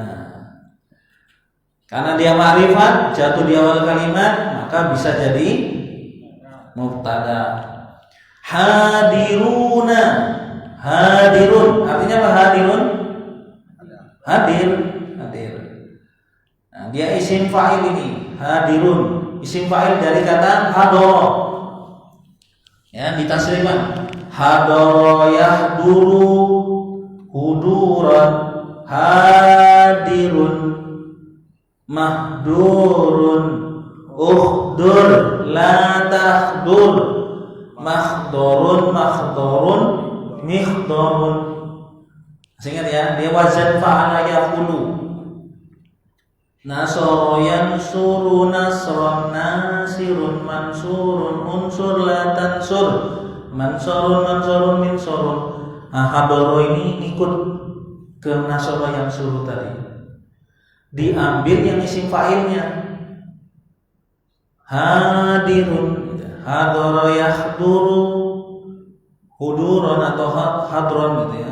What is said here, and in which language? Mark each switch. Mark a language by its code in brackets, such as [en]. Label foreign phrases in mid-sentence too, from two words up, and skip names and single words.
[id] Karena dia ma'rifat jatuh di awal kalimat maka bisa jadi mubtada. Hadiruna. Hadirun artinya apa hadirun? Hadir. Nah, dia isim fa'il ini hadirun. Isim fa'il dari kata hadara. Ya, ditasrifkan. [ar] حضر يحضر حضورا حاضر محضور احضر لا تحضر محضر محضر. [id] Ingat ya, dia wazan [ar] فعل يقول. نصر ينصر نصرا ناصر منصور انصر لا تنصر منصر منصر. [id] Nah, hadoro ini ikut ke [ar] نصر ينصر [id] tadi. Diambil yang isim fa'ilnya. [ar] حاضر حضر يحضر حضورا [id] atau hadron gitu ya.